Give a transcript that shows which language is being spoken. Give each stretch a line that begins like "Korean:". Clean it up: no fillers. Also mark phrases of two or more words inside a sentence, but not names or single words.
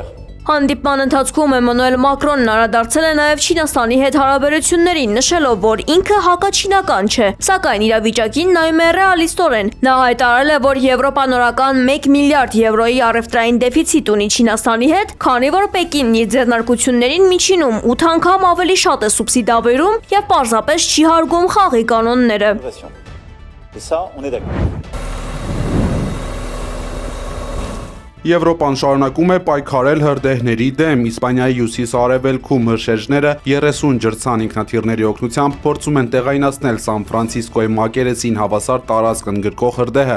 Armenian: Հանդիպման ընթացքում Էմանուել Մակրոնն անդրադարձել է նաև Չինաստանի հետ հարաբերություններին, նշելով, որ ինքը հակաչինական չէ, սակայն իրավիճակին նայում է ռեալիստորեն։ Նա հայտարարել է, որ Եվրոպան օրական 1 միլիարդ եվրոյի առևտրային դեֆիցիտ ունի Չինաստանի հետ, քանի որ Պեկինն իր ձեռնարկություններին միջինում 8 անգամ ավելի շատ է սուբսիդավորում եւ պարզապես չի հարգում խաղի կանոնները։
French: Et ça, on est d'accord.
Armenian: Եվրոպան շարունակում է պայքարել հրդեհների դեմ։ Իսպանիայի հյուսիս-արևելքում հրշեջները 30 ջրցան ինքնաթիռների օգնությամբ փորձում են տեղայնացնել Սան Ֆրանցիսկոյի մակերեսին հավասար տարածք ընդգրկող հրդեհը,